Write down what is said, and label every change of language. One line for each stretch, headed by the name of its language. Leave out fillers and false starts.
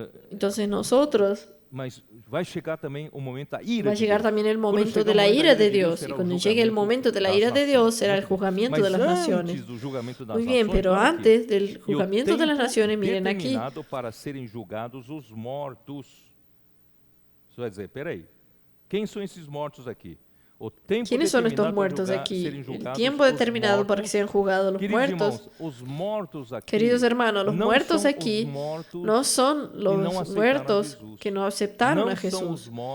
Spanish: Entonces nosotros va a llegar también el momento de la ira de Dios. Y cuando llegue el momento de la ira de Dios, será el juzgamiento de las naciones. Muy bien, pero antes del juzgamiento de las naciones, miren aquí.
Portuguese: Para serem julgados os mortos. Você vai dizer, peraí, quem são esses mortos aqui?
Spanish: ¿Quiénes son estos muertos aquí? El tiempo determinado para que sean juzgados los muertos. Queridos hermanos, los muertos aquí no son los muertos que no aceptaron a Jesús.